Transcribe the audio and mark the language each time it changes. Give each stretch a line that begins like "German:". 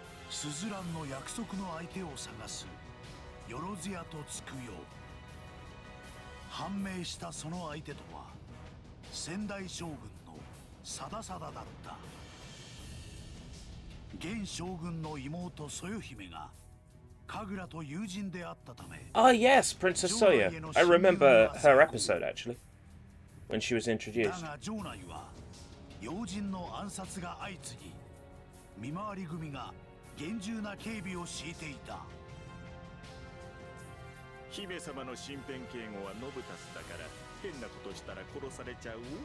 Japanese: スズランの約束の相手を探すよろずやとつくよ。判明したその相手とは先代将軍の貞貞だった。現将軍の妹そよ姫が神楽と友人であったため。
English: Ah, yes, Princess Soya. I remember her episode actually when she was introduced.
Japanese: だが城内は要人の暗殺が相次ぎ見回り組が厳重な警備を敷いていた。姫様の身辺警護はノブタスだから変なことしたら殺されちゃう。